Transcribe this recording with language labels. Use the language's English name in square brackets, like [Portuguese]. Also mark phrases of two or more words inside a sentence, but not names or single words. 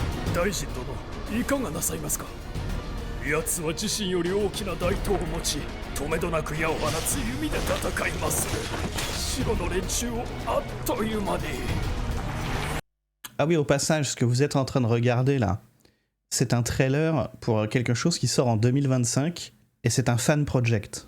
[Japanese] 大臣殿、いかがなさいますか。奴は自身より大きな大刀を持ち、止めどなく矢を放つ弓で戦います。白の連中をあっという間に。 [French] Ah oui, au passage, ce que vous êtes en train de regarder là, c'est un trailer pour quelque chose qui sort en 2025 et c'est un [English] fan project.